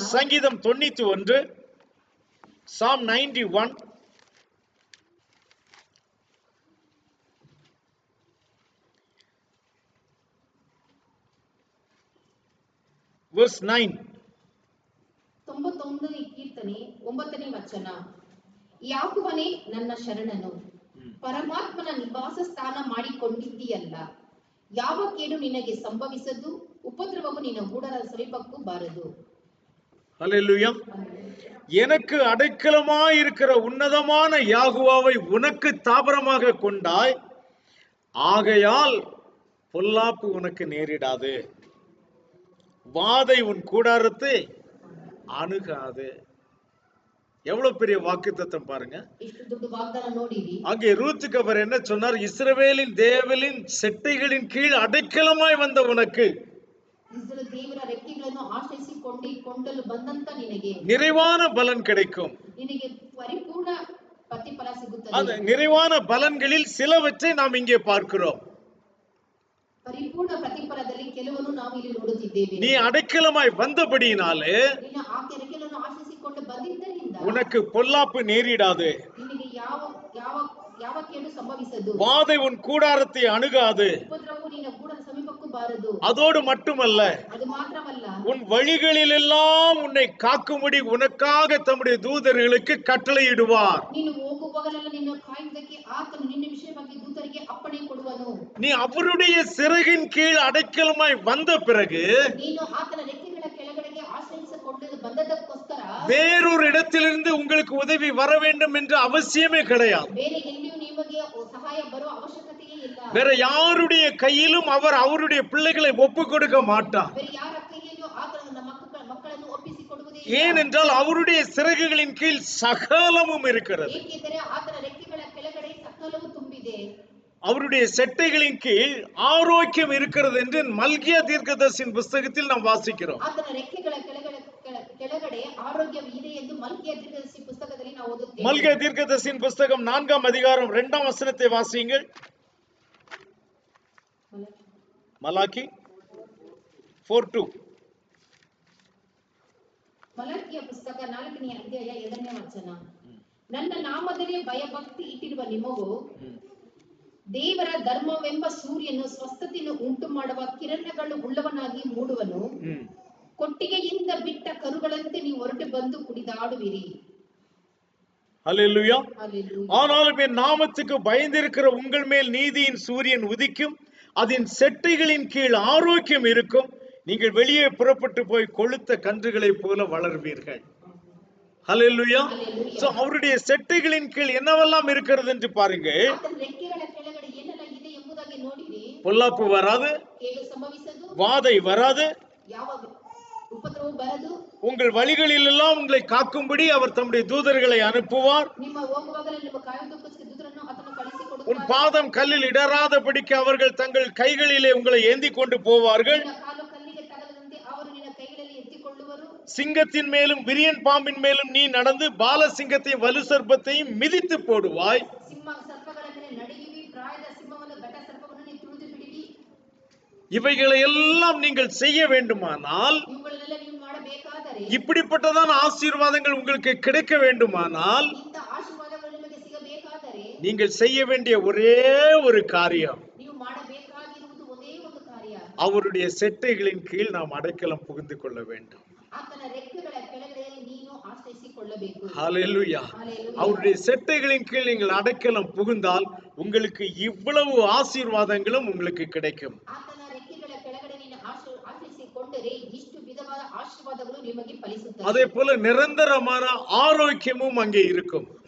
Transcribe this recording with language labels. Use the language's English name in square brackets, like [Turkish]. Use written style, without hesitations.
[Tamil] சங்கீதம் 91, [English] Psalm 91, verse 9. [Kannada] 91ನೇ ಕೀರ್ತನೆ 9ನೇ ವಚನ. ಯಾಕೋಬನೇ ನನ್ನ ಶರಣನು, ಪರಮಾತ್ಮನ ನಿವಾಸ ಸ್ಥಾನ ಮಾಡಿಕೊಂಡಿದ್ದೀಯಲ್ಲ. ಯಾವ ಕೇಡು ನಿನಗೆ ಸಂಭವಿಸದು, ಉಪದ್ರವವು ನಿನ್ನ ಗೂಢರ ಸಮೀಪಕ್ಕೂ ಬಾರದು. [Tamil] ஹல்லேலூயா. எனக்கு அடைக்கலமாய் இருக்கிற உன்னதமான யாகுவாவை உனக்கு தாபரமாக கொண்டாய், ஆகையால் பொல்லாப்பு உனக்கு நேரிடாது, வாதை உன் கூடாரத்தை அணுகாது. எவ்வளவு பெரிய வாக்குத்தத்தம் பாருங்க. [Kannada] ಎಷ್ಟು ದೊಡ್ಡ ವಾಗ್ದಾನ ನೋಡಿರಿ. [Tamil] அங்கே ரூத்துக்கு அவர் என்ன சொன்னார்? இஸ்ரவேலின் தேவலின் செட்டைகளின் கீழ் அடைக்கலமாய் வந்த உனக்கு [Kannada] ಇಸ್ರಾಯೇಲ್ ದೇವರ ರೆಕ್ಕೆಗಳನ್ನು ಆಶ್ರಯಿಸಿಕೊಂಡಲು ಬಂದಂತ ನಿನಗೆ [Tamil] நிறைவான பலன் கிடைக்கும். [Kannada] ನಿನಗೆ ಪರಿಪೂರ್ಣ ಪ್ರತಿಫಲ ಸಿಗುತ್ತದೆ. [Tamil] அந்த நிறைவான பலன்களில் சிலவற்றை நாம் இங்கே பார்க்கிறோம். [Kannada] ಪರಿಪೂರ್ಣ ಪ್ರತಿಫಲದಲ್ಲಿ ಕೆಲವನ್ನು ನಾವು ಇಲ್ಲಿ ನೋಡುತ್ತಿದ್ದೇವೆ. [Tamil] நீ அடைக்கலமாய் வந்தபடியினாலே [Kannada] ನಿನ್ನ ಆಕೆ ರೆಕ್ಕೆಗಳನ್ನು ಆಶ್ರಯಿಸಿಕೊಂಡು ಬಂದಿದ್ದರಿಂದ [Tamil] உனக்கு பொல்லாப்பு நேரிடாது, [Kannada] ನಿನಗೆ ಯಾವ ಯಾವ ಯಾವ ಕೇಡು ಸಂಭವಿಸದು, [Tamil] வாதை உன் கூடாரத்தை அணுகாது. [Kannada] ಉಪದ್ರವವು ನಿನ್ನ ಗೂಢರ ಸಮೀಪಕ್ಕೂ ಬಾರದು. [Tamil] அதோடு மட்டுமல்ல, [Kannada] ಅದು ಮಾತ್ರವಲ್ಲ, [Tamil] உன் வழிகளில் எல்லாம் உன்னை காக்கும்படி உனக்காக தம்முடைய தூதர்களுக்கு கட்டளையிடுவார். [Kannada] ನೀನು ಹೋಗುವಾಗಲೆಲ್ಲ ನಿನ್ನ ಕಾಯುವುದಕ್ಕೆ ಆತನು ನಿನ್ನ ವಿಷಯವಾಗಿ ದೂತರಿಗೆ ಅಪ್ಪಣೆ ಕೊಡುವನು. [Tamil] நீ அவருடைய சிறகின் கீழ் அடைக்கலமாய் வந்த பிறகு [Kannada] ನೀನು ಆತನ ರೆಕ್ಕೆಗಳ ಕೆಳಗಡೆಗೆ ಆಶ್ರಯಿಸಿಕೊಂಡು ಬಂದದಕ್ಕೋಸ್ಕರ [Tamil] வேறொரு இடத்திலிருந்து உங்களுக்கு உதவி வர வேண்டும் என்ற அவசியமே கிடையாது. [Kannada] ಬೇರೆ ಎಲ್ಲಿಯೂ ನಿಮಗೆ ಸಹಾಯ ಬರುವ ಅವಶ್ಯಕತೆಯೇ ಇಲ್ಲ. [Tamil] வேற யாருடைய கையிலும் அவர் அவருடைய பிள்ளைகளை ஒப்பு கொடுக்க மாட்டார். [Kannada] ಬೇರೆ ಯಾರ ಕೈಯಲ್ಲಿಯೂ ಆತನ ಮಕ್ಕಳನ್ನು ಒಪ್ಪಿಸಿಕೊಡುವುದೇ ಇಲ್ಲ. [Tamil] ஏனென்றால் அவருடைய சிறகுகளின் கீழ் சகலமும் இருக்கிறது. [Kannada] ಏಕೆಂದರೆ ಆತನ ರೆಕ್ಕೆಗಳ ಕೆಳಗಡೆ ಸಕಲವೂ ತುಂಬಿದೆ. [Tamil] அவருடைய செட்டைகளின் கீழ் ஆரோக்கியம் இருக்கிறது என்று மல்கியா தீர்க்கதரிசியின் புஸ்தகத்தில் நாம் வாசிக்கிறோம். [Kannada] ಆತನ ರೆಕ್ಕೆಗಳ ಕೆಳಗಡೆ ಆರೋಗ್ಯವಿದೆ ಎಂದು ಮಲ್ಕಿಯ ದೀರ್ಘದರ್ಶಿ ಪುಸ್ತಕದಲ್ಲಿ ನಾವು ಓದುತ್ತೇವೆ. [Tamil] மல்கியா தீர்க்கதரிசியின் புஸ்தகம் 4ஆம் அதிகாரம் 2ஆம் வசனத்தை வாசியுங்கள். மலாக்கி 4:2. [Kannada] ಮಲಾಕಿಯ ಪುಸ್ತಕ 4ನೇ ಅಧ್ಯಾಯ 2ನೇ ವಚನ. ನನ್ನ ನಾಮದಲ್ಲಿ ಭಯಭಕ್ತಿ ಇಟ್ಟಿರುವ ನಿಮಗೂ ದೇವರ ಧರ್ಮವೆಂಬ ಸೂರ್ಯನು ಸ್ವಸ್ಥತೆಯನ್ನು ಉಂಟು ಮಾಡುವ ಕಿರಣಗಳು ಉಳ್ಳವನಾಗಿ ಮೂಡುವನು. ಕೊಟ್ಟಿಗೆಯಿಂದ ಬಿಟ್ಟ ಕರುಗಳಂತೆ ನೀವು ಹೊರಟು ಬಂದು ಕುಡಿದಾಡುವಿರಿ. [Tamil] ஹல்லேலூயா. ஹல்லேலூயா. ஆனாலும் என் நாமத்துக்கு பயந்திருக்கிற உங்கள் மேல் நீதியின் சூரியன் உதிக்கும், அதன் செட்டைகளின் கீழ் ஆரோக்கியம் இருக்கும், நீங்கள் வெளியே புறப்பட்டு போய் கொழுத்த கன்றுகளைப் போல வளர்வீர்கள். ஹல்லேலூயா. சோ அவருடைய செட்டைகளின் கீழ் என்னவெல்லாம் இருக்கிறது என்று பாருங்க. [Kannada] ಆತನ ರೆಕ್ಕೆಗಳ ಕೆಳಗಡೆ ಏನೆಲ್ಲ ಇದೆ ಎಂಬುದಾಗಿ ನೋಡಿರಿ. [Tamil] பொல்லாப்பு வராது, [Kannada] ಕೇಡು ಸಂಭವಿಸದು, [Tamil] வாதை வராது, [Kannada] ಯಾವ ಉಪದ್ರವ ಬರದು, [Tamil] உங்கள் வழிகளில் எல்லாம் உங்களை காக்கும்படி அவர் தம்முடைய தூதர்களை அனுப்புவார். [Kannada] ನಿಮ್ಮ ಹೋಗುವಾಗಲೇ ನಿಮ್ಮ ಕಾಯುವುದಕ್ಕೋಸ್ಕರ ದೂತರನ್ನು ಆತನು [Tamil] உன் [Kannada] ಕಳುಹಿಸಿಕೊಡುತ್ತಾನೆ. [Tamil] பாதம் கல்லில் இடராதபடிக்கு அவர்கள் தங்கள் கைகளிலே உங்களை ஏந்தி கொண்டு போவார்கள். [Kannada] ನಿನ್ನ ಕಾಲು ಕಲ್ಲಿಗೆ ತಗಲದಂತೆ ಅವರು ನಿನ್ನ ಕೈಗಳಲ್ಲಿ ಎತ್ತಿಕೊಳ್ಳುವರು. [Tamil] சிங்கத்தின் மேலும் விரியன் பாம்பின் மேலும் நீ நடந்து பால சிங்கத்தையும் வலு சர்ப்பத்தையும் மிதித்து போடுவாய். [Kannada] ಸಿಂಹ ಸರ್ಪಗಳ ಮೇಲೆ ನಡೆಯುವಿ, ಪ್ರಾಯದ ಸಿಂಹವನ್ನು ಘಟ ಸರ್ಪವನ್ನು ನೀನು ತುಳಿದು ಬಿಡುವಿ. [Tamil] இவைகளை எல்லாம் நீங்கள் செய்ய வேண்டுமானால், [Kannada] ಇವುಗಳನ್ನೆಲ್ಲ ನೀವು ಮಾಡಬೇಕಾದರೆ, [Tamil] இப்படிப்பட்டதான ஆசீர்வாதங்கள் உங்களுக்கு கிடைக்க வேண்டுமானால், [Kannada] ಇಂಥ ಆಶೀರ್ವಾದಗಳು ನಿಮಗೆ ಸಿಗಬೇಕಾದರೆ [Tamil] நீங்கள் செய்ய வேண்டிய ஒரே ஒரு காரியம், [Kannada] ನೀವು ಮಾಡಬೇಕಾಗಿರುವುದು ಒಂದೇ ಒಂದು ಕಾರ್ಯ. [Tamil] அவருடைய செட்டைகளின் கீழ் நாம் அடைக்கலம் புகுந்து கொள்ள வேண்டும். [Kannada] ಆತನ ರೆಕ್ಕೆಗಳ ಕೆಳಗಡೆ ನೀನು ಆಶ್ರಯಿಸಿಕೊಳ್ಳಬೇಕು. [Tamil] ஹல்லேலூயா. ஹல்லேலூயா. அவருடைய செட்டைகளின் கீழ் நீங்கள் அடைக்கலம் புகுந்தால் உங்களுக்கு இவ்வளவு ஆசீர்வாதங்களும் உங்களுக்கு கிடைக்கும். [Kannada] ಆತನ ರೆಕ್ಕೆಗಳ ಕೆಳಗಡೆ ನೀನು ಆಶ್ರಯಿಸಿಕೊಂಡರೆ ಇಷ್ಟು ವಿಧವಾದ ಆಶೀರ್ವಾದಗಳು ನಿಮಗೆ ಫಲಿಸುತ್ತವೆ. [Tamil] அதே போல நிரந்தரமான ஆரோக்கியமும் அங்கே இருக்கும்.